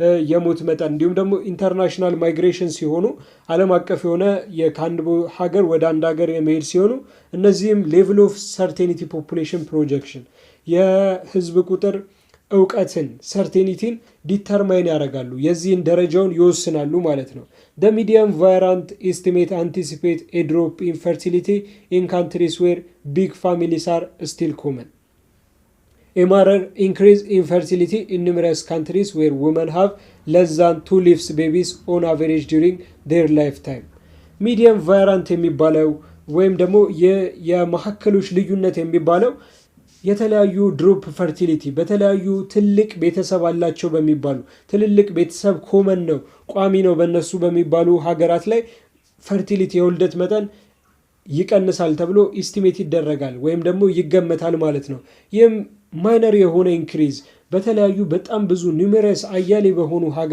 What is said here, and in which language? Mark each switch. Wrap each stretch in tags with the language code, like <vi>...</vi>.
<am>የሞት መጠን እንዲሁም ደግሞ ኢንተርናሽናል ማይግሬሽን ሲሆኑ ዓለም አቀፍ የሆነ ከአንድ ሀገር ወደ አንድ ሀገር የመሄድ ሲሆኑ እነዚህም ሌቭል ኦፍ ሰርቴኒቲ ፖፑሌሽን ፕሮጀክሽን የህዝብ ቁጥር እውቀትን ሰርቴኒቲን ዲተርማይን ያደርጋሉ። የዚህን ደረጃውን ይወስናሉ ማለት ነው።</am> <en>The medium variant estimate anticipate a drop in fertility in countries where big families are still common. A minor increase in fertility in numerous countries where women have less than 2 live babies on average during their lifetime.</en> <am>Medium variant የሚባለው ወይም ደግሞ የመሐከሎች ልዩነት የሚባለው የተለያዩ ድሮፕ ፈርቲሊቲ በተለያዩ ትልቅ ቤተሰብ አላቸው በሚባሉ ትልልቅ ቤተሰብ ኮመን ነው ቋሚ ነው በእነሱ በሚባሉ ሀገራት ላይ ፈርቲሊቲ የውልደት መጠን ይቀንሳል ተብሎ ኢስቲሜት ይደረጋል ወይም ደግሞ ይገመታል ማለት ነው። ይህም ማይነር የሆነ ኢንክሪዝ በተለያዩ በጣም ብዙ ኒውሜረስ አያሌ በሆኑ</am>